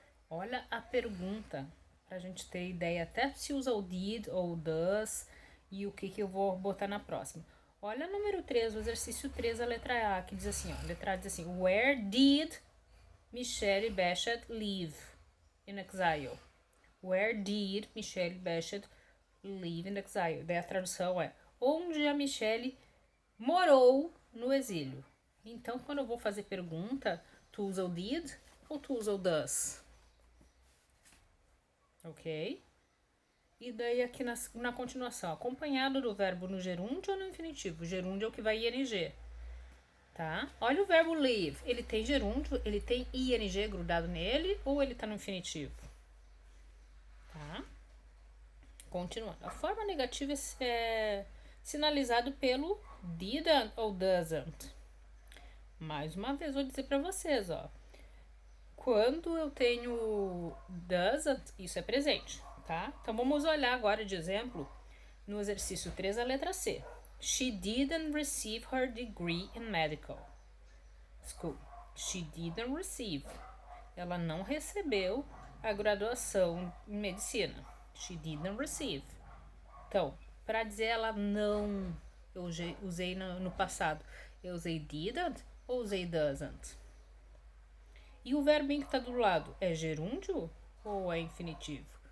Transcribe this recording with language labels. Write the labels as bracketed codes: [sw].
[pt] Olha a pergunta, pra gente ter ideia até se usa o did ou o does e o que eu vou botar na próxima. Olha o número 3, o exercício 3, a letra A, que diz assim, ó, a letra A diz assim, [en] where did Michelle Bassett live in exile? Where did Michelle Bassett live in exile? [pt] Daí a tradução é, onde a Michelle morou no exílio. Então, quando eu vou fazer pergunta, tu usa o did ou tu usa o does? Ok? E daí aqui na continuação, acompanhado do verbo no gerúndio ou no infinitivo? O gerúndio é o que vai ing. Tá? Olha o verbo live. Ele tem gerúndio, ele tem ing grudado nele ou ele tá no infinitivo? Tá? Continuando. A forma negativa é sinalizado pelo didn't ou doesn't. Mais uma vez vou dizer para vocês, ó. Quando eu tenho doesn't, isso é presente, tá? Então vamos olhar agora de exemplo no exercício 3, a letra C. [en] She didn't receive her degree in medical school. She didn't receive. [pt] Ela não recebeu a graduação em medicina. [en] She didn't receive. [pt] Então, para dizer ela não, eu usei no passado. Eu usei didn't ou usei doesn't? E o verbinho que está do lado é gerúndio ou é infinitivo?